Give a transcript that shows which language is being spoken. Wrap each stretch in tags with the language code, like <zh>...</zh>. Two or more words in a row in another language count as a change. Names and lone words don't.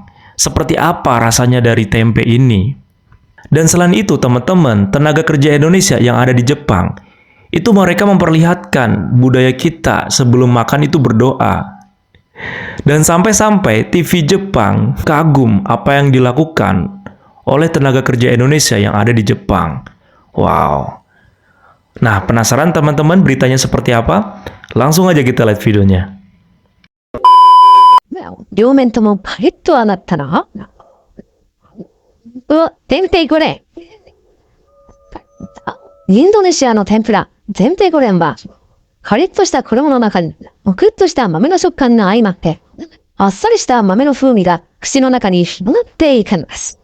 <id>Seperti apa rasanya dari tempe ini? Dan selain itu teman-teman, tenaga kerja Indonesia yang ada di Jepang, itu mereka memperlihatkan budaya kita sebelum makan itu berdoa. Dan sampai-sampai TV Jepang kagum apa yang dilakukan oleh tenaga kerja Indonesia yang ada di Jepang. Wow. Nah, penasaran teman-teman beritanya seperti apa? Langsung aja kita lihat videonya.</id> <ja>両面ともパリッとはなったな。うわ、テンペイゴレン。インドネシアの天ぷら、テンペイゴレンは、カリッとした衣の中に、むくっとした豆の食感が相まって、あっさりした豆の風味が口の中に広がっていきます。</ja>